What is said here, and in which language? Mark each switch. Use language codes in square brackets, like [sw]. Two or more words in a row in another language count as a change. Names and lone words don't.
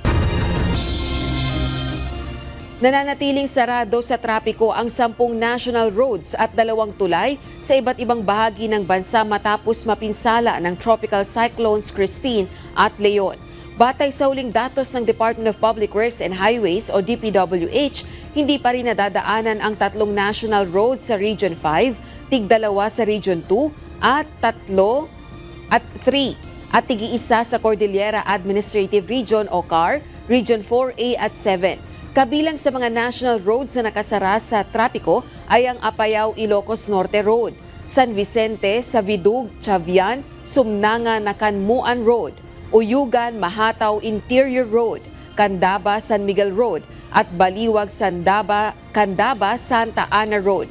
[tl] Nananatiling sarado sa trapiko ang 10 national roads at 2 tulay sa iba't ibang bahagi ng bansa matapos mapinsala ng Tropical Cyclones Christine at Leon. Batay sa uling datos ng Department of Public Works and Highways o DPWH, hindi pa rin nadadaanan ang 3 [en] national roads [tl] sa Region 5, tig-2 sa Region 2 at 3 at tig-1 sa Cordillera Administrative Region o CAR, Region 4A at 7. Kabilang sa mga [en] national roads [tl] na nakasara sa trapiko ay ang Apayao-Ilocos Norte Road, San Vicente, Savidug, Chavian, Sumnanga-Nakanmuan Road, Uyugan-Mahataw Interior Road, Candaba-San Miguel Road at Baliwag-Candaba-Santa Ana Road.